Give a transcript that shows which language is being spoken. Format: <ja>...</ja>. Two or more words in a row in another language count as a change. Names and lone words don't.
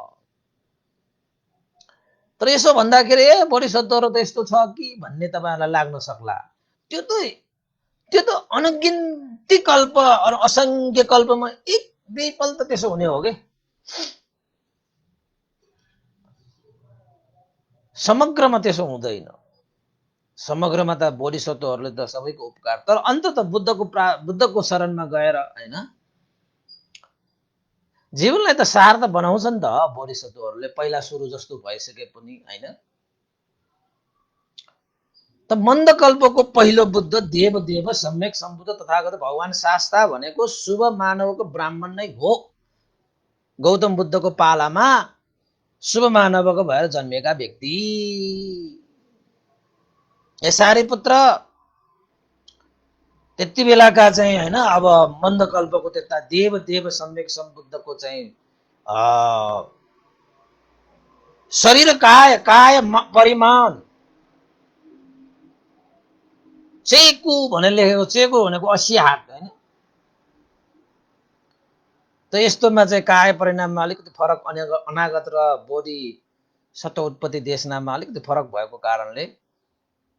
<ne>तर यसो भन्दाखेरि बोधिसत्वहरु त यस्तो छ कि भन्ने तपाईहरुलाई लाग्न सक्ला त्यो त अनगिन्ती कल्प अरु असंख्य कल्पमा एक दुईपल्ट त त्यसो हुने हो के समग्रमा त्यसो हुँदैन समग्रमा त बोधिसत्वहरुले त सबैको उपकार तर अन्ततः बुद्धको शरणमा गएर हैन जीवनलाई त सार त बनाउँछ नि त बोधिसत्वहरुले पहिला सुरु जस्तो भइसके पनि हैन त मन्दकल्पको पहिलो बुद्ध देव देव सम्यक सम्बुद्ध तथागत भगवान शास्ता भनेको शुभ मानवको ब्राह्मण नै हो गौतम बुद्धको पालामा शुभ मानवको भएर जन्मेका व्यक्ति सारिपुत्र त्यति बेलाका चाहिँ हैन अब मन्दकल्पको त्यता देव देव सम्यक सम्बुद्धको चाहिँ शरीर काय परिमाण चेकु भनेर लेखेको चेकु भनेको 80 हात हैन त यस्तोमा चाहिँ काय परिणाममा अलिकति फरक अनागत र बोधि सत्व उत्पत्ति देशनाममा अलिकति फरक भएको कारणले</ne>